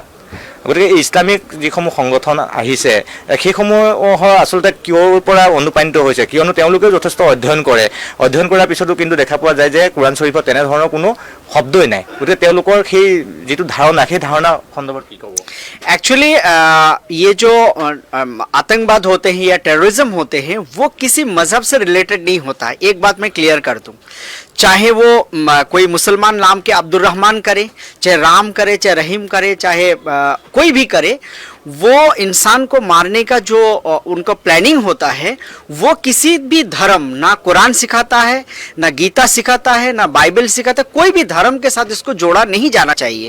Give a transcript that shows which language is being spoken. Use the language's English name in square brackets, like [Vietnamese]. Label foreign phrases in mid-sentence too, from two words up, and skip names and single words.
[Assamese] গতিকে এই ইছলামিক যিসমূহ সংগঠন আহিছে সেইসমূহৰ আচলতে কিয়ৰ পৰা অনুপ্ৰাণিত হৈছে, কিয়নো তেওঁলোকেও যথেষ্ট অধ্যয়ন কৰাৰ পিছতো কিন্তু দেখা পোৱা যায় যে কোৰাণ শ্বৰীফত তেনেধৰণৰ কোনো শব্দই নাই। গতিকে তেওঁলোকৰ সেই যিটো ধাৰণা সেই ধাৰণা সন্দৰ্ভত কি ক'ব? [Hindi] एक्चुअली ये जो आतंकवाद होते हैं या टेररिज्म होते हैं वो किसी मजहब से रिलेटेड नहीं होता है। एक बात मैं क्लियर कर दूं, चाहे वो कोई मुसलमान नाम के अब्दुल रहमान करे, चाहे राम करे, चाहे रहीम करे, चाहे कोई भी करे, वो इंसान को मारने का जो उनका प्लानिंग होता है वो किसी भी धर्म, ना कुरान सिखाता है, ना गीता सिखाता है, ना बाइबल सिखाता है, कोई भी धर्म के साथ इसको जोड़ा नहीं जाना चाहिए।